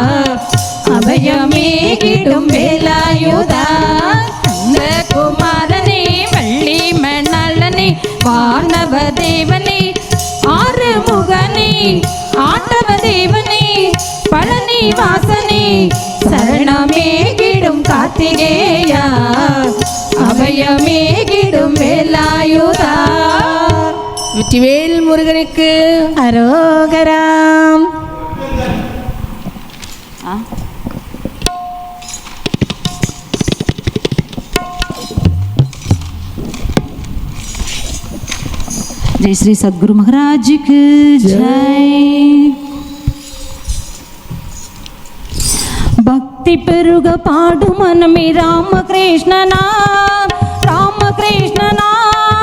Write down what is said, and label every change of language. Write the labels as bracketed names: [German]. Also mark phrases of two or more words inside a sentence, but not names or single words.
[Tamil] அபயமேகிடும் வேலாயுதா கந்த குமாரனே வள்ளி மணாளனே வானவ தேவனே ஆறுமுகனே ஆண்டவ தேவனே பழனி வாசனே சரணமேகிடும் கார்த்திகேயா அபயமேகிடும் வேலாயுதா வெற்றிவேல் முருகனுக்கு அரோகராம். [Hindi] जय श्री सद्गुरु महाराज की जय. [Telugu] భక్తి పెరుగ పాడు మనమి రామకృష్ణ నామ రామకృష్ణ నామ